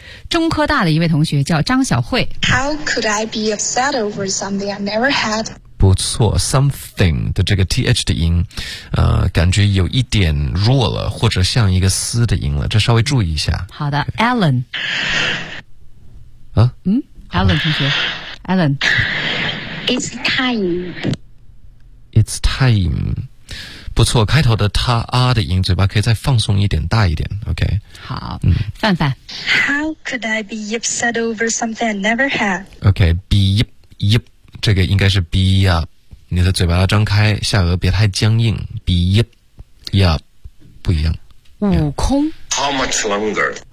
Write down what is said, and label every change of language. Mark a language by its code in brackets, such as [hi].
[zh] 中科大的一位同学叫张小慧。 [en] How could I be upset over something I never had？ [zh] 不错 ，something 的这个 th 的音，感觉有一点弱了，或者像一个嘶的音了，这稍微注意一下。好的 ，Alan。啊？嗯 ，Alan 同学 ，Alan。 [en] It's time. It's time. [zh] 不错，开头的他啊的音，嘴巴可以再放松一点，大一点 ，OK。好，范范。 [en] How could I be upset over something I never had？ [zh] OK， be up， up， 这个应该是 be up， 你的嘴巴要张开，下颚别太僵硬 ，be up， up， 不一样。悟空。 [en] How much longer？